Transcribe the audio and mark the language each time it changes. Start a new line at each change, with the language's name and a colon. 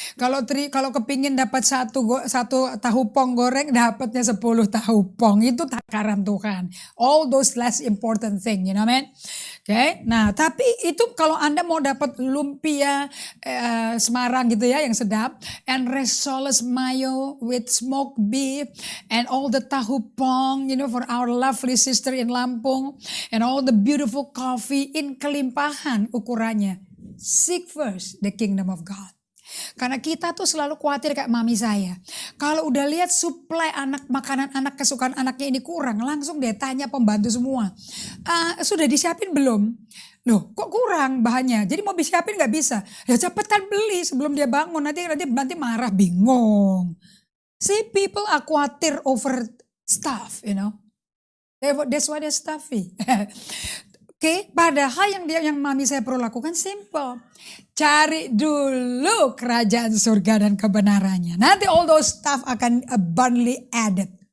Indonesian: Kalau kepingin dapat satu tahu pong goreng, dapatnya 10 tahu pong. Itu takaran Tuhan.
English: All those less important thing, you know what I mean? Okay?
Indonesian: Nah, tapi itu kalau Anda mau dapat lumpia Semarang gitu ya yang sedap,
English: and risoles mayo with smoked beef, and all the tahu pong, you know, for our lovely sister in Lampung, and all the beautiful coffee in
Indonesian: kelimpahan ukurannya.
English: Seek first the kingdom of God.
Indonesian: Karena kita tuh selalu khawatir kayak mami saya. Kalau udah lihat suplai makanan anak kesukaan anaknya ini kurang, langsung dia tanya pembantu semua. Sudah disiapin belum? Loh kok kurang bahannya? Jadi mau disiapin gak bisa? Ya cepetan beli sebelum dia bangun, nanti marah, bingung.
English: See, people are
Indonesian: khawatir
English: over stuff, you know. That's why they're stuffy.
Indonesian: Oke, padahal yang mami saya perlu lakukan simple. Cari dulu kerajaan surga dan kebenarannya. Nanti
English: all those stuff
Indonesian: akan
English: abundantly added.